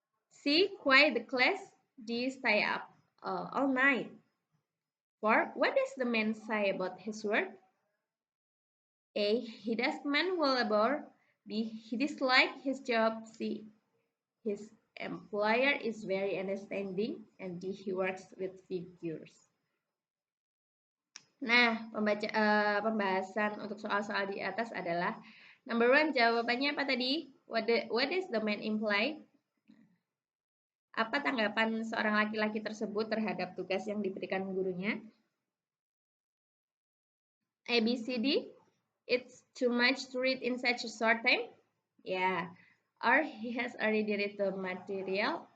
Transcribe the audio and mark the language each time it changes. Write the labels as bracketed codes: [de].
[en] C. Quiet the class. D. Stay up all night. 4. What does the man say about his work? A. He does manual labor. B. He dislikes his job. C. His employer is very understanding. And D. He works with figures. [id] Nah, pembahasan untuk soal-soal di atas adalah number 1, jawabannya apa tadi? [en] What does the man imply? [id] Apa tanggapan seorang laki-laki tersebut terhadap tugas yang diberikan gurunya? [en] A, B, C, D. It's too much to read in such a short time. Yeah. Or he has already read the material.